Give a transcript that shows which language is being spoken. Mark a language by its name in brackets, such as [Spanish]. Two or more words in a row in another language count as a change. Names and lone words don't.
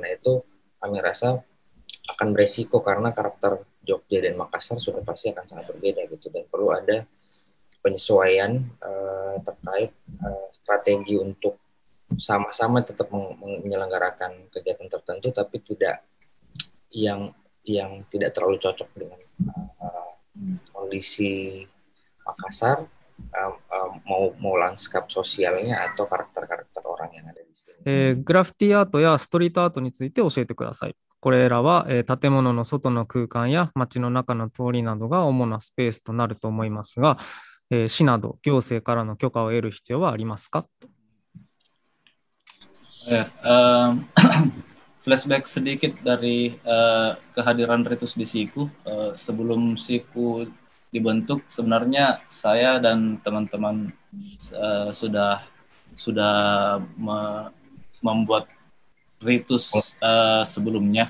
[Indonesian] Nah, itu kami rasa akan beresiko karena karakter Jogja dan Makassar sudah pasti akan sangat berbeda gitu, dan perlu ada penyesuaian terkait strategi untuk sama-sama tetap menyelenggarakan kegiatan tertentu, tapi tidak yang tidak terlalu cocok dengan kondisi Makassar, mau lanskap sosialnya atau karakter-karakter orang yang ada di sini. [Japanese] グラフィティアートやストリートアートについて教えてください。これらは、建物の外の空間や街の中の通りなどが主なスペースとなると思いますが、市など行政からの許可を得る必要はありますか? [Indonesian] Flashback sedikit dari kehadiran Ritus di Siku. Sebelum Siku dibentuk, sebenarnya saya dan teman-teman sudah membuat Ritus sebelumnya.